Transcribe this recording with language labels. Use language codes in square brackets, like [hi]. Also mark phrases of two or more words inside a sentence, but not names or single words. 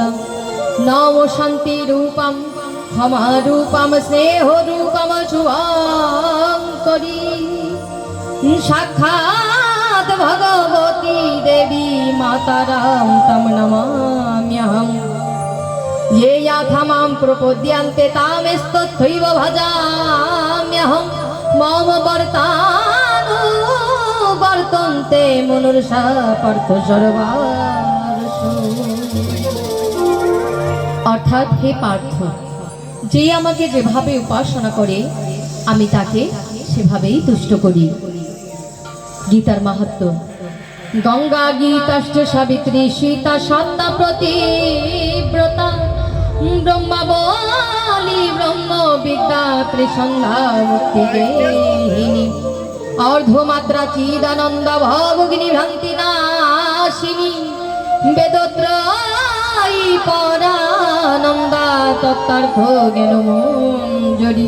[sa] नमो शांति रूपम क्षमा रूपम स्नेह रूपम शुभंकरी साक्षात् भगवती देवी मातारां तम नमाम्यहम्। ये याथा मां प्रपद्यन्ते तामेस्तथैव भजाम्यहम्। मम वर्तानुवर्तन्ते मनुष्या पार्थ सर्वार्षु। [bn] অর্থাৎ হে পার্থ, যে আমাকে যেভাবে উপাসনা করে আমি তাকে সেভাবেই তুষ্ট করি। গীতার মাহাত্ম্য। [sa] গঙ্গা গীতাশ্চ সাবিত্রী সীতা সত্তা প্রতিব্রতা ব্রহ্মাবলী ব্রহ্ম বিদ্যা ত্রিসন্ধ্যা মুক্তি গেহিনী অর্ধমাত্রা চিদানন্দ ভগিনী ভ্রান্তি নাশিনী বেদত্রয়ী পরানন্দা তত্ত্বার্থ জ্ঞান মঞ্জরি।